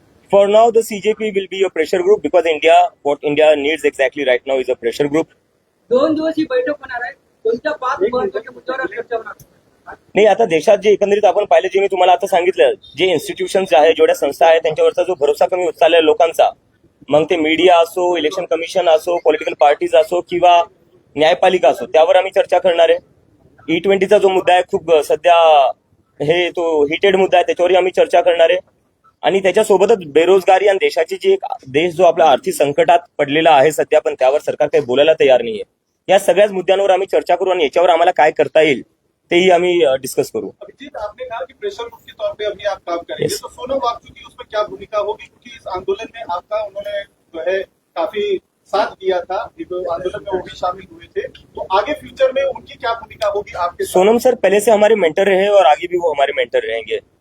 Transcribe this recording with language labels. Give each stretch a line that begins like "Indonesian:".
English: For now, the CJP will be a pressure group because what India needs exactly right now is a pressure group.
Marathi: 2 दिवस ही बैठक होणार आहे. कोणत्या 5 महत्त्वाच्या मुद्द्यावर चर्चा होणार? नाही, आता देशात जे एकंदरीत आपण पाहिलं, जे मी तुम्हाला आता सांगितलं, जे इन्स्टिट्यूशन्स आहे, जेवढ्या संस्था आहेत, त्यांच्यावरचा जो भरोसा कमी होत चाललाय लोकांचा, मग ते मीडिया असो, इलेक्शन कमिशन असो, पॉलिटिकल पार्टीज असो किंवा न्यायपालिका असो, त्यावर आम्ही चर्चा करणार आहे. E20चा जो मुद्दा आहे, खूप सध्या हे तो हिटेड मुद्दा आहे, त्याच्यावरही आम्ही चर्चा करणार आहे. आणि त्याच्यासोबतच बेरोजगारी आणि देशाची जी एक देश जो आपला आर्थिक संकटात पडलेला आहे सध्या, पण त्यावर सरकार काही बोलायला तयार नाहीये. या सगळ्याच मुद्द्यांवर आम्ही चर्चा करू आणि याच्यावर आम्हाला काय करता येईल तेही आम्ही डिस्कस करू.
Hindi: अभिजीत, आपने कहा कि प्रेशर ग्रुप के तौर पे अभी आप काम करेंगे, तो सोनम वांगचुक की उसमें क्या भूमिका होगी? क्योंकि इस आंदोलन में आपका उन्होंने जो है काफी साथ दिया था, आंदोलन में वो भी शामिल हुए थे, तो आगे फ्यूचर में उनकी क्या भूमिका होगी आपके साथ? सोनम सर पहले से हमारे मेंटर रहे और आगे भी वो हमारे मेंटर रहेंगे.